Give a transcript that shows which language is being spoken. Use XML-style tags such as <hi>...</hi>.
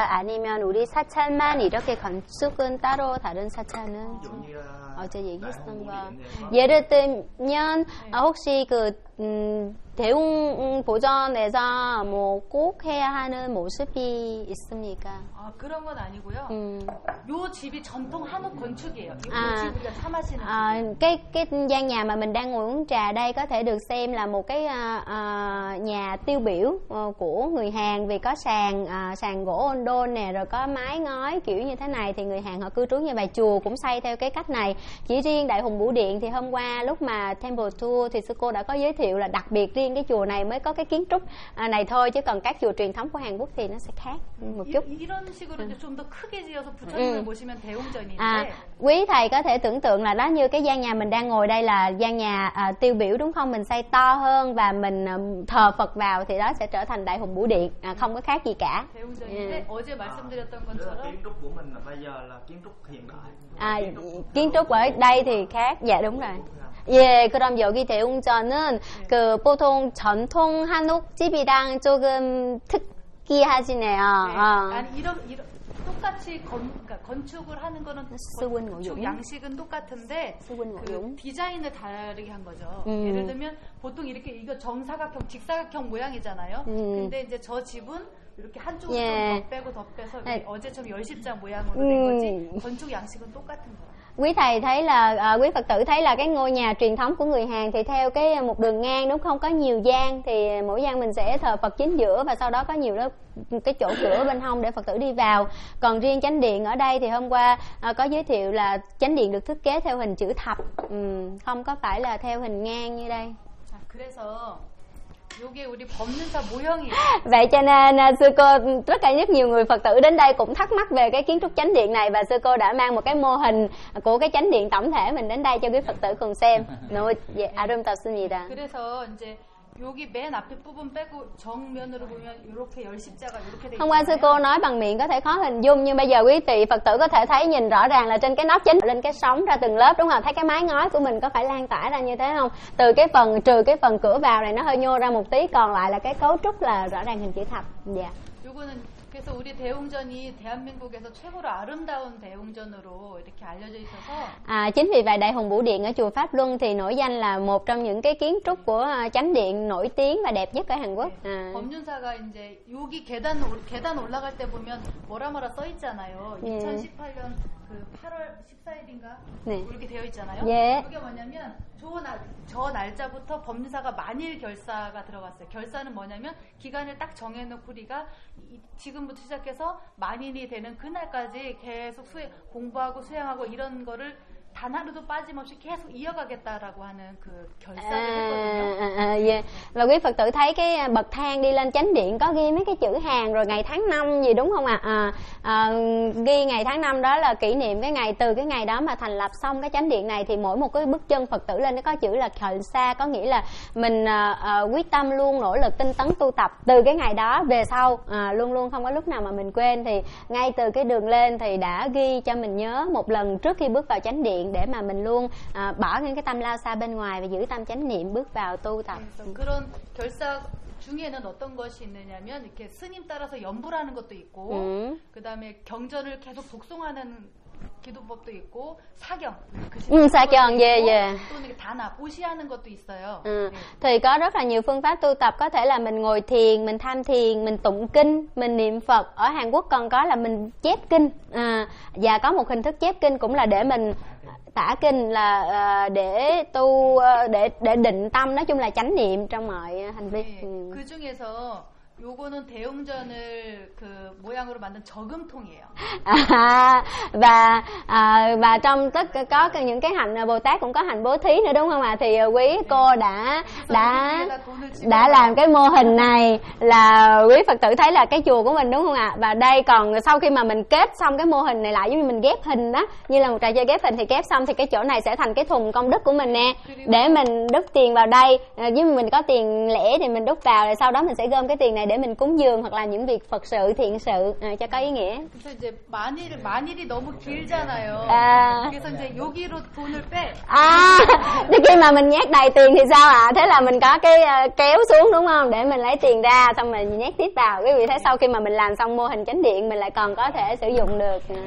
<ko>아니면 우리 사찰만 이렇게 건축은 따로 다른 사찰은 어제 얘기했던 거 예를 들면 혹시 그 대웅 보전에서 뭐 꼭 해야 하는 모습이 있습니까? 아 그런 건 아니고요. 요 집이 전통 한옥 건축이에요. 이 집 우리가 차 마시는.</ko> <vi>아, cái gian nhà mà mình đang ngồi uống trà đây có thể được xem là một cái nhà tiêu biểu của người Hàn vì có sàn sàn gỗ ôn đôn nè rồi có mái ngói kiểu như thế này thì người Hàn họ cư trú như vậy. Chùa cũng xây theo cái cách này. Chỉ riêng Đại Hùng Bửu Điện thì hôm qua lúc mà Temple Tour thì sư cô đã có giới thiệu là đặc biệt riêng cái chùa này mới có cái kiến trúc này thôi chứ còn các chùa truyền thống của Hàn Quốc thì nó sẽ khác một chút.</vi> <ko>이런 식으로 좀 더 크게 지어서 부처님을 모시면 대웅전인데.</ko> <vi>quý thầy có thể tưởng tượng là đó như cái gian nhà mình đang ngồi đây là gian nhà tiêu biểu đúng không? Mình xây to hơn và mình thờ Phật vào thì đó sẽ trở thành Đại Hùng Bửu Điện, không có khác gì cả.</vi> <ko>대웅전인데 어제 말씀드렸던 것처럼</ko> <vi>kiến trúc của mình bây giờ là kiến trúc hiện đại. Kiến trúc ở đây thì khác. Dạ đúng rồi.</vi> <ko>예, 그럼 여기 대웅전은 그 보통 전통 한옥 집이랑 조금 특이하시네요. 아니 이런 똑같이 그러니까 건축을 하는 거는 건축 양식은 똑같은데 그 디자인을 다르게 한 거죠. 예를 들면 보통 이렇게 이거 정사각형 직사각형 모양이잖아요. 근데 이제 저 집은 이렇게 한쪽으로 예. 좀 더 빼고 더 빼서 예. 어제처럼 열십장 모양으로 된 거지 건축 양식은 똑같은 거예요.</ko> <vi>Quý thầy thấy là quý Phật tử thấy là cái ngôi nhà truyền thống của người Hàn thì theo cái một đường ngang đúng không, có nhiều gian thì mỗi gian mình sẽ thờ Phật chính giữa và sau đó có nhiều cái chỗ cửa bên hông để Phật tử đi vào. Còn riêng chánh điện ở đây thì hôm qua có giới thiệu là chánh điện được thiết kế theo hình chữ thập, không có phải là theo hình ngang như đây.</vi> <ko>그래서 이게 우리 법륜사 모형이에요.</ko> <vi>Vậy cho nên sư cô rất là nhất nhiều người Phật tử đến đây cũng thắc mắc về cái kiến trúc chánh điện này và sư cô đã mang một cái mô hình của cái chánh điện tổng thể mình đến đây cho quý Phật tử cùng xem.</vi> <ko>아름답습니다. 그래서 이제 여기 맨 앞에 부분 빼고 정면으로 보면 이렇게 열십자가 이렇게 돼. 한번</ko> <vi>sư cô nói bằng miệng có thể khó hình dung nhưng bây giờ quý vị Phật tử có thể thấy nhìn rõ ràng là trên cái nóc chính lên cái sóng ra từng lớp đúng không? Thấy cái mái ngói của mình có phải lan tỏa ra như thế không? Từ cái phần trừ cái phần cửa vào này nó hơi nhô ra một tí, còn lại là cái cấu trúc là rõ ràng hình chữ thập. Dạ.</vi> <ko>요거는 그래서 우리 대웅전이 대한민국에서 최고로 아름다운 대웅전으로 이렇게 알려져 있어서</ko> <vi>chính vì vậy Đại Hùng Bửu Điện ở chùa Pháp Luân thì nổi danh là một trong những cái kiến trúc của chánh điện nổi tiếng và đẹp nhất ở Hàn Quốc.</vi> <ko>법륜사가 이제 여기 계단 올라갈 때 보면 뭐라 뭐라 써 있잖아요. 2018년 그 8월 14일인가? 네. 이렇게 되어 있잖아요. 예. 그게 뭐냐면 저 날짜부터 법률사가 만일 결사가 들어갔어요. 결사는 뭐냐면 기간을 딱 정해놓고 우리가 지금부터 시작해서 만인이 되는 그날까지 계속 공부하고 수행하고 이런 거를 단 하루도 빠짐없이 계속 이어가겠다라고 하는 그 결사를 했거든요. 예.</ko> <vi>và quý Phật tử thấy cái bậc thang đi lên chánh điện có ghi mấy cái chữ hàng rồi ngày tháng năm gì đúng không ạ? Ghi ngày tháng năm đó là kỷ niệm cái ngày từ cái ngày đó mà thành lập xong cái chánh điện này thì mỗi một cái bước chân Phật tử lên nó có chữ là khởi xa, có nghĩa là mình quyết tâm luôn nỗ lực tinh tấn tu tập từ cái ngày đó về sau luôn luôn không có lúc nào mà mình quên. Thì ngay từ cái đường lên thì đã ghi cho mình nhớ một lần trước khi bước vào chánh điện để mà mình luôn bỏ những cái tâm lao xa bên ngoài và giữ tâm chánh niệm bước vào tu tập.</vi> <ko>그런 결사 중에는 어떤 것이 있느냐면 이렇게 스님 따라서 염불하는 것도 있고 그다음에 경전을 계속 독송하는 기도법도 있고 사경. 사경. 예, 예. 또는 단합 보시하는 것도 있어요.</ko> <vi>Thì có rất là nhiều phương pháp tu tập, có thể là mình ngồi thiền, mình tham thiền, mình tụng kinh, mình niệm Phật. Ở Hàn Quốc còn có là mình chép kinh. Và có một hình thức chép kinh cũng là để mình tả kinh, là để tu để định tâm, nói chung là chánh niệm trong mọi hành vi.</vi> <ko>그 중에서 요거는 대웅전을 그 모양으로 만든 저금통이에요.</ko> <vi>아, và và trong tất có những cái hạnh Bồ Tát cũng có hạnh bố thí nữa đúng không ạ? Thì quý cô đã làm cái mô hình này là quý Phật tử thấy là cái chùa của mình đúng không ạ? Và đây còn sau khi mà mình kết xong cái mô hình này lại, giống như mình ghép hình đó, như là một trò chơi ghép hình, thì ghép xong thì cái chỗ này sẽ thành cái thùng công đức của mình nè. Để mình đúc tiền vào đây, giống như mình có tiền lẻ thì mình đúc vào, rồi sau đó mình sẽ gom cái tiền để mình cúng dường hoặc là những việc Phật sự thiện sự cho có ý nghĩa.</vi> <ko>그래서 이제 만일이 너무 길잖아요. 그래서 이제 여기로 돈을 빼. 아, 근데</ko> <vi>khi mà mình nhét đầy tiền thì sao ạ? Thế là mình có cái kéo xuống đúng không? Để mình lấy tiền ra xong mình nhét tiếp vào. Quý vị thấy sau khi mà mình làm xong mô hình chánh điện mình lại còn có thể sử dụng được.</vi>